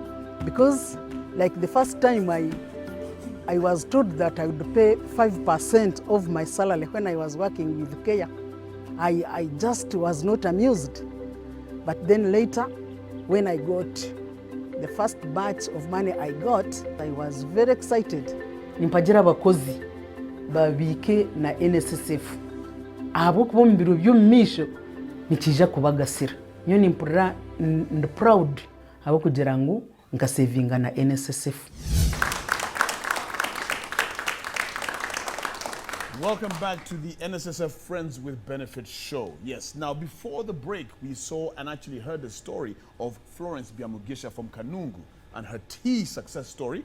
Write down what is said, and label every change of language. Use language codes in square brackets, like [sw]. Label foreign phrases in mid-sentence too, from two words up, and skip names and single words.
[en] Because like the first time I was told that I would pay 5% of my salary when I was working with Kenya, I just was not amused. But then later, when I got the first batch of money I got, I was very excited. [nyn] Nimpagira abakozi babike na NSSF abo kuba mu biro by'omumisho nikija kubagasira nyo nimpura proud abo kugira ngu nkasevinga na NSSF. [en] Welcome back to the NSSF Friends with Benefits show. Yes, now before the break, we saw and actually heard the story of Florence Byamugisha from Kanungu and her tea success story.